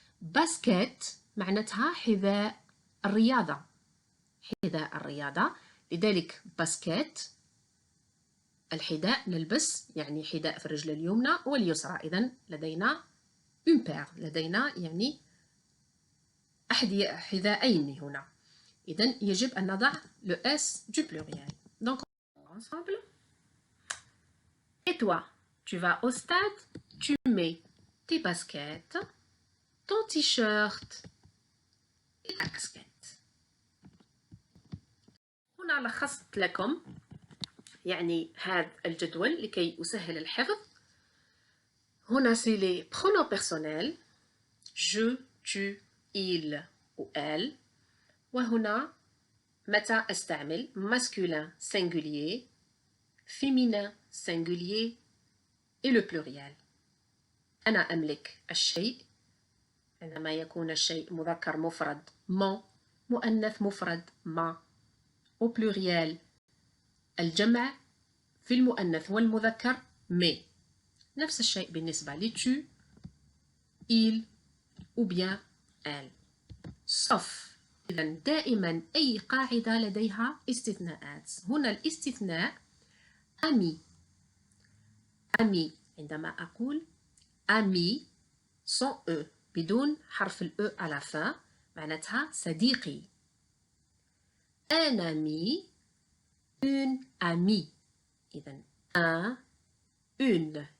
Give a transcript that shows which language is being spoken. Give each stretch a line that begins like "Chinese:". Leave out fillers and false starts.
Arabic: باسكيت معناتها حذاء الرياضة. حذاء الرياضة، لذلك باسكيت الحذاء نلبس يعني حذاء في الرجل اليمنى واليسرى. إذن لدينا
French: une paire،
Arabic: لدينا يعني حذاءين هنا. إذن يجب أن نضع
French: le S du pluriel. Donc ensemble. Et toi, tu vas au stade, tu mets tes baskets, ton t-shirt et ta casquette.
Arabic: هنا لخصت لكم يعني هذا الجدول لكي أسهل الحفظ.
French: هنا c'est les pronoms personnels je, tu, il ou elle.
Arabic: وهنا متى أستعمل
French: masculin singulier, féminin singulier et le pluriel.
Arabic: أنا أملك الشيء عندما يكون الشيء مذكر مفرد mon، مؤنث مفرد ma.
French: au pluriel
Arabic: الجمع في المؤنث والمذكر mes. نفس الشيء بالنسبة ل tu, il ou bien elle. sauf إذن دائما أي قاعدة لديها استثناءات. هنا الاستثناء ami. ami عندما أقول ami
French: sans e
Arabic: بدون حرف ال e
French: à la fin
Arabic: معناتها صديقي.
French: un ami, une amie. إذن un, une.